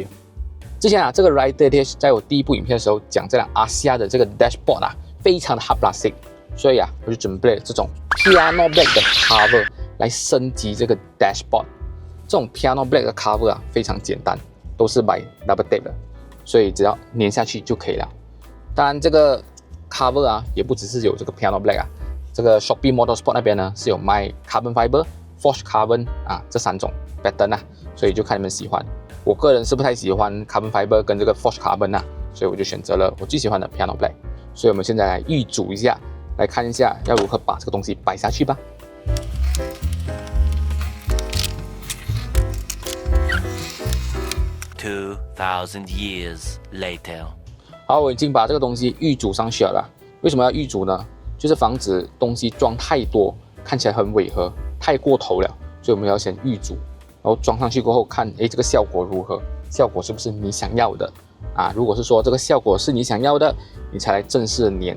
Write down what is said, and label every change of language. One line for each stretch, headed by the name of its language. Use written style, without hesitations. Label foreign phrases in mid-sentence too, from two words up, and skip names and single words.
Chinese: 之前啊，这个 Rider 在我第一部影片的时候讲这辆 ASIA 的这个 dashboard 啊，非常的
English: hard plastic，
Chinese: 所以啊，我就准备了这种
English: piano black
Chinese: 的 cover 来升级这个 dashboard。这种
English: piano black
Chinese: 的 cover 啊，非常简单，都是买 double tape 的，所以只要粘下去就可以了。当然，这个 cover 啊，也不只是有这个
English: piano black
Chinese: 啊，这个 Shopee Motorsport 那边呢是有卖
English: carbon fiber、 forged carbon
Chinese: 啊这3种 pattern 啊，所以就看你们喜欢。我个人是不太喜欢
English: carbon fiber
Chinese: 跟这个
English: forged carbon
Chinese: 啊，所以我就选择了我最喜欢的
English: piano black。
Chinese: 所以我们现在来预组一下，来看一下要如何把这个东西摆下去吧。
English: 2,000 years later.
Chinese: 好，我已经把这个东西预组上去了。为什么要预组呢？就是防止东西装太多，看起来很违和，太过头了。所以我们要先预组，然后装上去过后看，这个效果如何？效果是不是你想要的啊？如果是说这个效果是你想要的，你才来正式的粘。